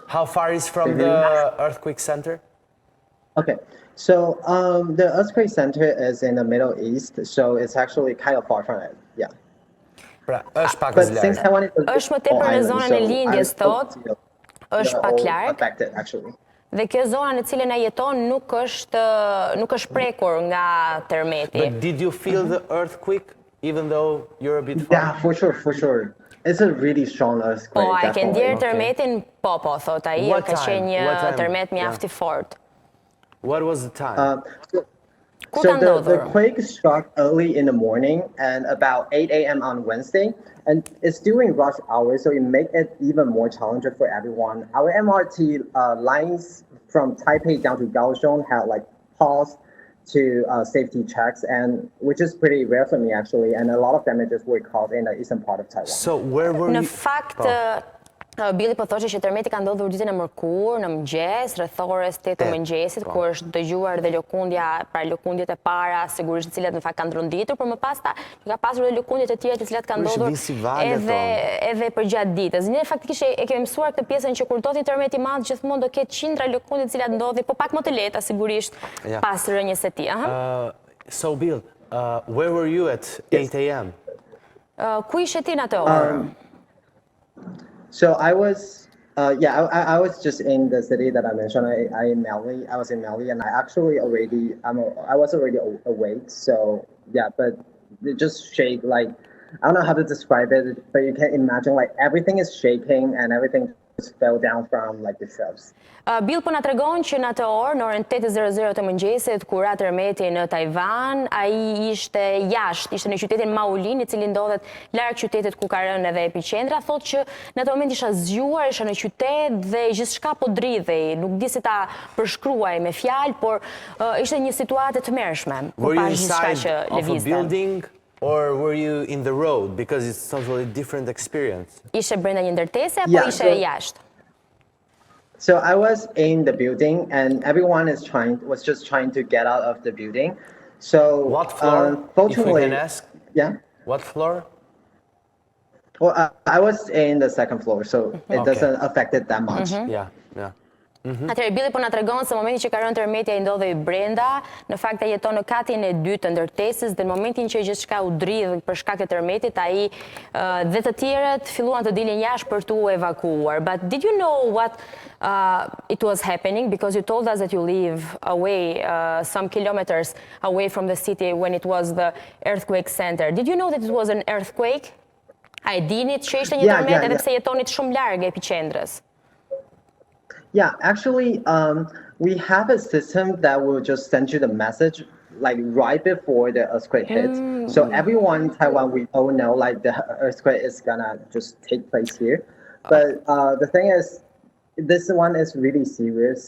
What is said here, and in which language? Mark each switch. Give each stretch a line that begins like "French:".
English: How far is from the earthquake center? Okay. So the earthquake center is in the Middle East, so it's actually kind of far from it. Yeah.
Albanian: Pra, është pak
English: But since Taiwan is
Albanian: është më tepër në zonën e lindjes tot, është pak larg. Dhe kjo zona në cilën ai jeton nuk është prekur nga tërmeti.
English: But did you feel the earthquake even though you're a bit far? Yeah, for sure. It's a really strong earthquake.
Albanian: Po, ai ke ndier tërmetin? Po, thot ai, ka qenë një tërmet mjaft i fortë.
English: What was the time? So the quake struck early in the morning and about 8 a.m. on Wednesday, and it's during rush hour, so it makes it even more challenging for everyone. Our MRT lines from Taipei down to Kaohsiung had paused to safety checks, and which is pretty rare for me actually. And a lot of damages were caused in the eastern part of Taiwan. So where were you?
Albanian: Në fakt, Billy po thoshte që tërmeti ka ndodhur ditën e mërkurë, në mëngjes, rreth orës 8 të mëngjesit, ku është dëgjuar dhe lëkundja, pra lëkundjet e para, sigurisht të cilat në fakt kanë rënditur, por më pas ka pasur dhe lëkundjet e tjera të cilat kanë ndodhur edhe përgjatë ditës. Ne faktikisht e kemi mësuar këtë pjesën që kur ndodhi tërmeti i madh, gjithmonë do ketë qindra lëkundje të cilat ndodhin, po pak më të lehta sigurisht pas rënjes së tij.
English: So Bill, where were you at 8 a.m.?
Albanian: Ku ishe ti në atë orë?
English: So I was, I was just in the city that I mentioned. I was in Mali, and I was already awake. So yeah, but it just shake like, I don't know how to describe it, but you can imagine like everything is shaking and everything just fell down from like the shelves.
Albanian: Bill po na tregon që në atë orë, në orën 8:00 të mëngjesit, kur ra tërmeti në Tajvan, ai ishte jashtë, ishte në qytetin Maulin, i cili ndodhet larg qytetit ku ka rënë edhe epiqendra. Thotë që në atë moment isha zgjuar, isha në qytet dhe gjithçka po dridhej, nuk di si ta përshkruaj me fjalë, por ishte një situatë e tmerrshme.
English: Were you inside of a building? Or were you in the road? Because it's totally different experience.
Albanian: Ishe brenda një ndërtese apo ishe jashtë?
English: So I was in the building, and everyone was just trying to get out of the building. So what floor? If we can ask. Yeah. What floor? Well, I was in the second floor, so it doesn't affect it that much. Yeah.
Albanian: Atëherë Billy po na tregon se momenti që ka rënë tërmeti ai ndodhej brenda, në fakt ai jeton në katin e dytë të ndërtesës dhe në momentin që gjithçka u dridh për shkak të tërmetit, ai dhe të tjerët filluan të dilin jashtë për tu evakuuar.
English: But did you know what it was happening? Because you told us that you live away some kilometers away from the city when it was the earthquake center. Did you know that it was an earthquake?
Albanian: A e dinit që ishte një tërmet edhe pse jetonit shumë larg epiqendrës?
English: Yeah, actually, we have a system that will just send you the message like right before the earthquake hits. So everyone in Taiwan, we all know like the earthquake is gonna just take place here. But the thing is, this one is really serious.